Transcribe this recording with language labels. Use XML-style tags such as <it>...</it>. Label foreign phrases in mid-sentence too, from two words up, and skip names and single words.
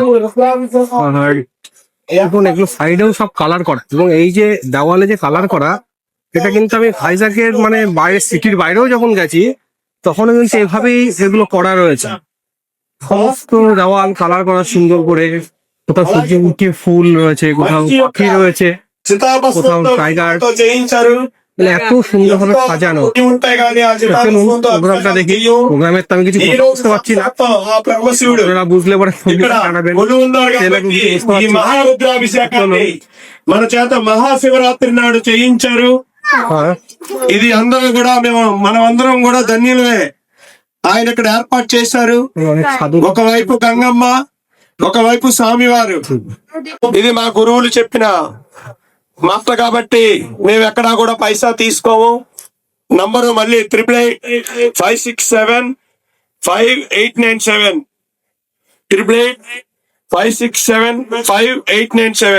<bn>আর এখন এগুলো সাইডেও সব কালার করা, এবং এই যে দেওয়ালে যে কালার করা, এটা কিন্তু আমি ভাইজাগের মানে বাইরে সিটির বাইরেও যখন গেছি তখনও কিন্তু এভাবেই এগুলো করা রয়েছে, সমস্ত দেওয়াল কালার করা সুন্দর করে। কোথাও সূর্যমুখী ফুল রয়েছে, কোথাও পাখি রয়েছে, কোথাও টাইগার, মানে এত সুন্দর ভাবে সাজানো। চলুন প্রোগ্রামটা দেখি। প্রোগ্রামের তো আমি কিছু বুঝতে পারছি না, আপনারা বুঝলে পরে জানাবেন।</bn> <te>మన చేత మహాశివరాత్రి నాడు చేయించారు.</te> <bn>হ্যাঁ,</bn> <te>ఇది అందరూ కూడా మనం అందరం కూడా ధన్యులమే. ఆయన ఇక్కడ ఏర్పాటు చేశారు.</te> <bn>অনেক সাধু</bn> <te>ఒకవైపు గంగమ్మ, ఒకవైపు స్వామివారు. ఇది మా గురువులు చెప్పిన మాట కాబట్టి మేము ఎక్కడా కూడా పైసా తీసుకోము. నంబరు మళ్ళీ 8856758897 8856758897.</te>